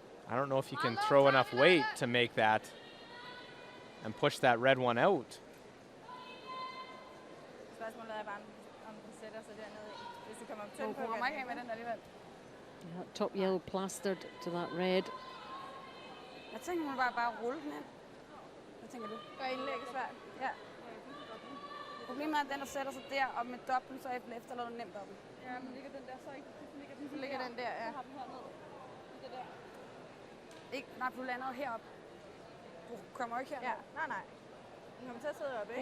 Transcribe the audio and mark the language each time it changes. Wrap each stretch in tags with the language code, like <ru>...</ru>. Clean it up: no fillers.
<en>I don't know if you can throw enough weight to make that and push that red one out.</en> <da>Spørgsmålet er bare, om den sætter sig dernede, hvis det kommer tyndt på. Hun kommer ikke af med den alligevel.</da> <en>Yeah, that top yellow plastered to that red.</en> <da>Jeg tænker, hun bare rulle den ind. Hvad tænker du? Gør indlægget svært? Ja. Problemet er, at den, der sætter sig der, og med dobbelt, så efterlader du nemt dobbelt. Ja, men ligger den der så ikke? Så ligger den der, ja. Så har den hernede. Det der. Ikke, nej, du lander heroppe. Du kommer ikke her. Ja, nej. Du kommer til at sidde oppe, ikke?</da>